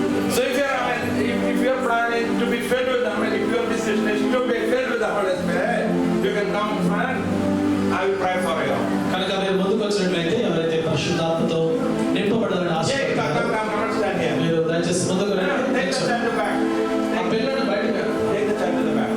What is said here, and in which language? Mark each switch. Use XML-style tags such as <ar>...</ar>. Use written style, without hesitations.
<en>So if you are planning to be filled with the Holy Spirit, if your decision is to be filled with the Holy Spirit, you can come front. I will pray for you.</en> <te>కనుక మీరు ముందుకు వచ్చినట్లయితే ఎవరైతే పరిశుద్ధాత్మతో నింపబడాలని ఆశిస్తున్నారో</te> <en>Come stand here.</en> <te>మీరు దయచేసి ముందుకు రండి.</te> <en>Take the child to the back.</en> <te>ఆ పిల్లల్ని బయటకు</te> <en>Take the child to the back.</en>